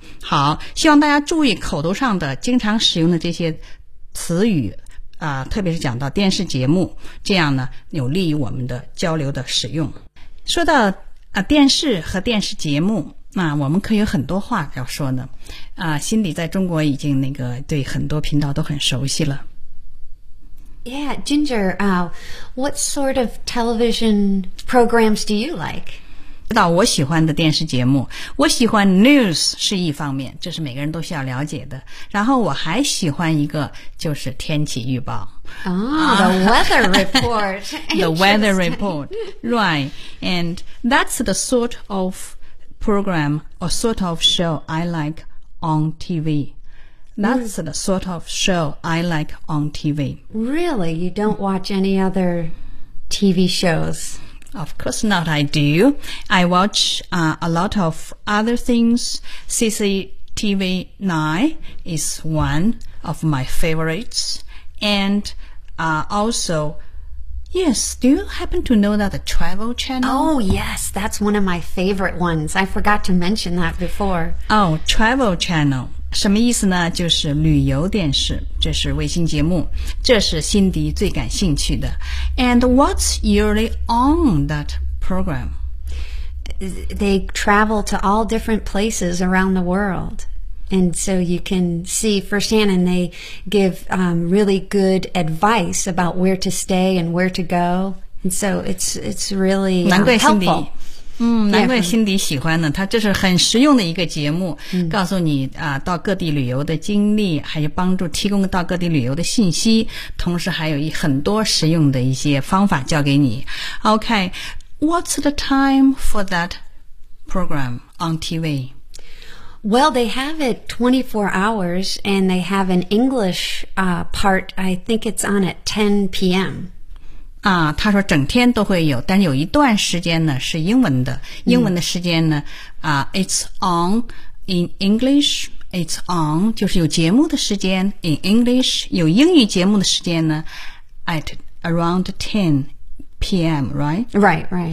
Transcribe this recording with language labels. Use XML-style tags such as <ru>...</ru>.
<zh>好，希望大家注意口头上的经常使用的这些词语啊、特别是讲到电视节目，这样呢有利于我们的交流的使用。说到电视和电视节目。那我们可有很多话要说呢，啊，心里在中国已经那个对很多频道都很熟悉了。</zh> <en>Yeah, Ginger, what sort of television programs do you like?</en> <zh>知道我喜欢的电视节目，我喜欢 news 是一方面，这是每个人都需要了解的。然后我还喜欢一个就是天气预报。</zh> <en>The weather report. The weather report, right? And that's the sort of. Program or sort of show I like on TV. That's the sort of show I like on TV. Really? You don't watch any other TV shows? Of course not, I do. I watch, a lot of other things. CCTV 9 is one of my favorites. And, also... Yes, do you happen to know that the Travel Channel? Oh, yes, that's one of my favorite ones. I forgot to mention that before. Oh, Travel Channel.</en> <zh>什么意思呢？就是旅游电视，这是卫星节目，这是辛迪最感兴趣的。</zh> <en>And what's usually on that program? They travel to all different places around the world. And so you can see firsthand, and they give, really good advice about where to stay and where to go. And so it's really, helpful.</en> <zh>难怪 Cindy, 难怪辛迪喜欢呢，他这是很实用的一个节目，告诉你啊，到各地旅游的经历，还有帮助提供到各地旅游的信息，同时还有很多实用的一些方法教给你。</zh> <en>OK, what's the time for that program on TV? Well, they have it 24 hours, and they have an English, part. I think it's on at 10 p.m.</en> <zh>啊，他说整天都会有，但是有一段时间呢是英文的。英文的时间呢，</zh> <en>it's on in English. It's on</en> <zh>就是有节目的时间</zh> <en>in English.</en> <zh>有英语节目的时间呢</zh> <en>at around 10. P.M. Right.</en>